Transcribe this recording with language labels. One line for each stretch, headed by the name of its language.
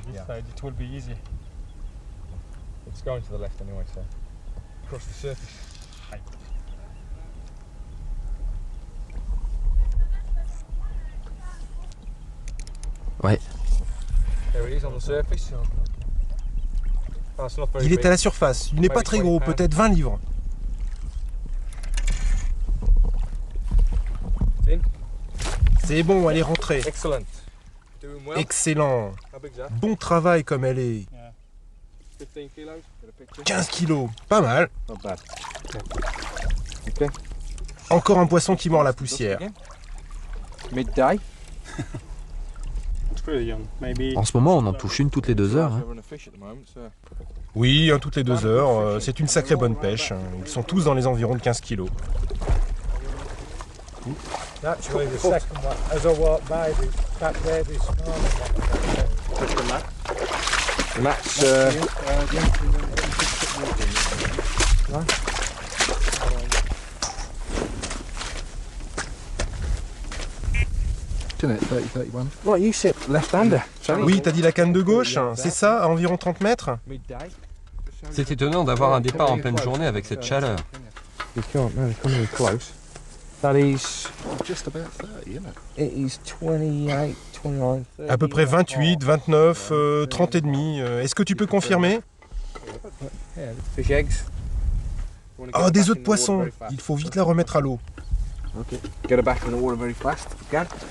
English: This side, it will be easy. It's going to the left anyway, so across the surface.
French: Ouais.
English: There it is on the surface. That's not very
French: Il est
English: big.
French: à la surface. Il n'est pas très gros, peut-être 20 livres. C'est bon, elle est rentrée.
English: Excellent. Doing well. Excellent. How big's that?
French: Bon travail comme elle est.
English: 15 kilos. Got a picture.
French: 15 kilos. Pas mal.
English: Not bad. Okay.
French: Encore un poisson qui mord la poussière.
English: Midday. It's pretty young. Maybe.
French: En ce moment, on en touche une toutes les 2 heures. Hein.
English: Having a fish at the moment, so.
French: Oui, toutes les 2 heures. C'est une sacrée bonne pêche. Ils sont tous dans les environs de 15 kilos.
English: Actually, the second one, as I walk by, back there, this smaller one. And that's Isn't it 30, 31? What, you sit left-hander?
French: Oui, t'as dit la canne de gauche. C'est ça, à environ 30 mètres?
English: Midday.
French: C'est étonnant d'avoir un départ en pleine journée avec cette chaleur.
English: You can't, no, come really close. That is, Just about 30, isn't it? it is 28, 29, 30.
French: À peu près 28, 29, 30 et demi. Est-ce que tu peux confirmer?
English: Yeah, fish eggs. You wanna get Oh, her
French: des
English: back
French: œufs
English: in the water
French: poisson.
English: very fast.
French: Il faut vite la remettre à l'eau.
English: Okay. Get her back in the water very fast, if you can.